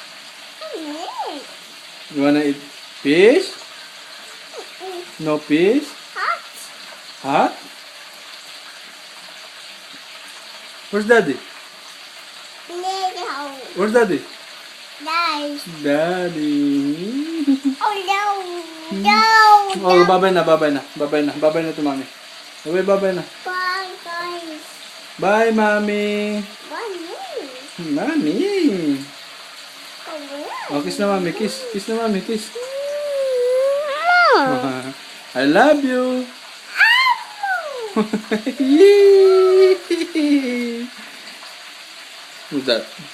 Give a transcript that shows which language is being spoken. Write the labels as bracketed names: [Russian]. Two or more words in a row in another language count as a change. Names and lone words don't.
[English] You wanna eat fish? No fish? Hot? Where's daddy? Where's daddy? Daddy. [Filipino] Oh, babay na to mommy. Babay na. [English] Bye, mommy. Mommy. Oh, kiss na mommy. Kiss na mommy. Kiss. I love you. Who's that?